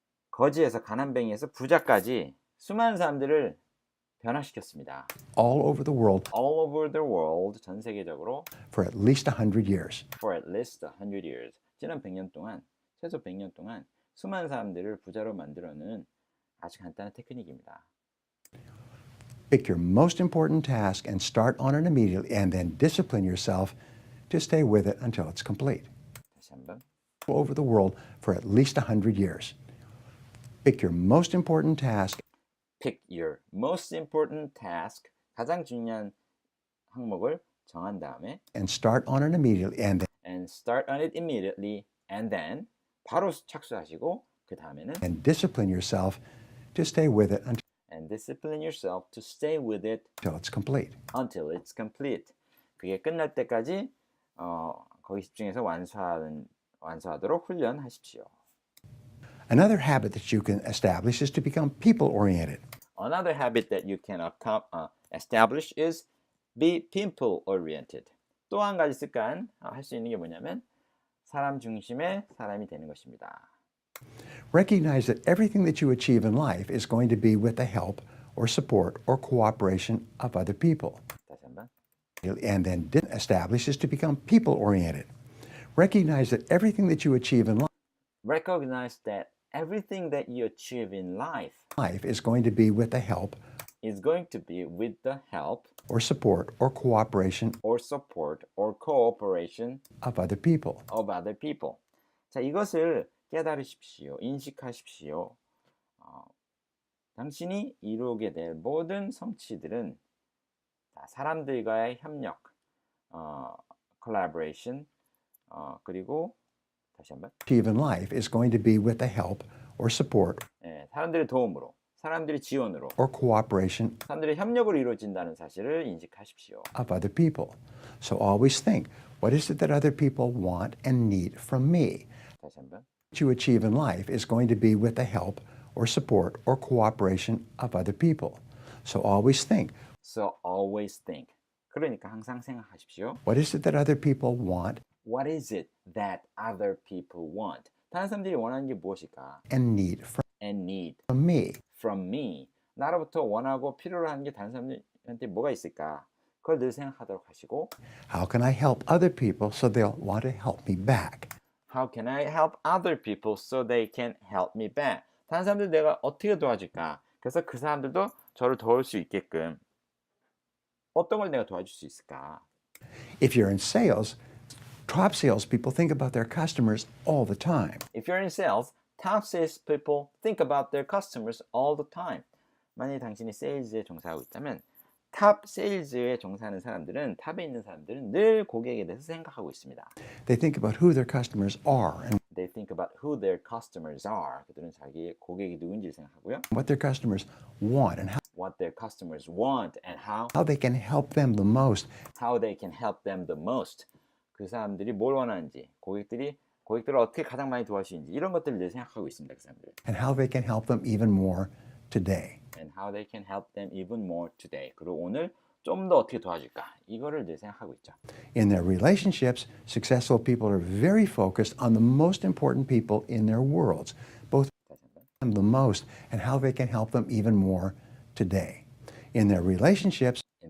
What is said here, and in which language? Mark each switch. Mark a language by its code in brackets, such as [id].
[ko] 거지에서 가난뱅이에서 부자까지 수많은 사람들을 변화시켰습니다. [en] all over the world [ko] 전 세계적으로 [en] for at least 100 years. [ko] 지난 100년 동안, 최소 100년 동안 수많은 사람들을 부자로 만들어내는 아주 간단한 테크닉입니다. [en] Pick your most important task and start on it immediately, and then discipline yourself to stay with it until it's complete. [ko] 다시 한번. [en] All over the world for at least 100 years. Pick your most important task. Pick your most important task. [ko] 가장 중요한 항목을 정한 다음에 [en] and start on it immediately and start on it immediately and then [ko] 바로 착수하시고 그 다음에는 [en] and discipline yourself to stay with it and discipline yourself to stay with it until it's complete. until it's complete. [ko] 그게 끝날 때까지 거기 집중해서 완수하도록 훈련하십시오. [en] Another habit that you can establish is to become people-oriented. Another habit that you can establish is be people-oriented. [ko] 또 한 가지 습관 할 수 있는 게 뭐냐면 사람 중심의 사람이 되는 것입니다. [en] Recognize that everything that you achieve in life is going to be with the help or support or cooperation of other people. [ko] 다시 한번. [en] And then establish is to become people-oriented. Recognize that everything that you achieve in Recognize that everything that you achieve in life is going to be with the help is going to be with the help or support or cooperation or support or cooperation of other people. of other people. [ko] 자, 이것을 깨달으십시오. 인식하십시오. 당신이 이루게 될 모든 성취들은 사람들과의 협력, collaboration, 그리고 다시 한번. [en] Achieve in life is going to be with the help or support [ko] 사람들의 도움으로, 사람들의 지원으로, [en] or cooperation [ko] 사람들의 협력으로 이루어진다는 사실을 인식하십시오. [en] of other people. So always think, what is it that other people want and need from me? [ko] 다시 한번. [en] What you achieve in life is going to be with the help or support or cooperation of other people. So always think, So always think. [ko] 그러니까 항상 생각하십시오. [en] what is it that other people want What is it that other people want? [ko] 다른 사람들이 원하는 게 무엇일까? [en] and need And need from me? from me. [ko] 나로부터 원하고 필요로 하는 게 다른 사람들한테 뭐가 있을까? 그걸 늘 생각하도록 하시고 [en] How can I help other people so they'll want to help me back? How can I help other people so they can help me back? [ko] 다른 사람들 내가 어떻게 도와줄까? 그래서 그 사람들도 저를 도울 수 있게끔 어떤 걸 내가 도와줄 수 있을까? [en] If you're in sales, top salespeople think about their customers all the time. If you're in sales, top sales people think about their customers all the time. [ko] 만약 당신이 세일즈에 종사하고 있다면 탑 세일즈에 종사하는 사람들은 탑에 있는 사람들은 늘 고객에 대해서 생각하고 있습니다. [en] They think about who their customers are and They think about who their customers are. [ko] 그들은 자기의 고객이 누군지를 생각하고요. [en] what their customers want and What their customers want and how how they can help them the most. they can help them the most. [ko] 그 사람들이 뭘 원하는지, 고객들을 어떻게 가장 많이 도와줄 수 있는지 이런 것들을 늘 생각하고 있습니다. 그 사람들. [en] And how they can help them even more today. And how they can help them even more today. [ko] 그리고 오늘 좀 더 어떻게 도와줄까? 이거를 늘 생각하고 있죠. [en] In their relationships, successful people are very focused on the most important people in their worlds, both them the most and how they can help them even more today. In their relationships,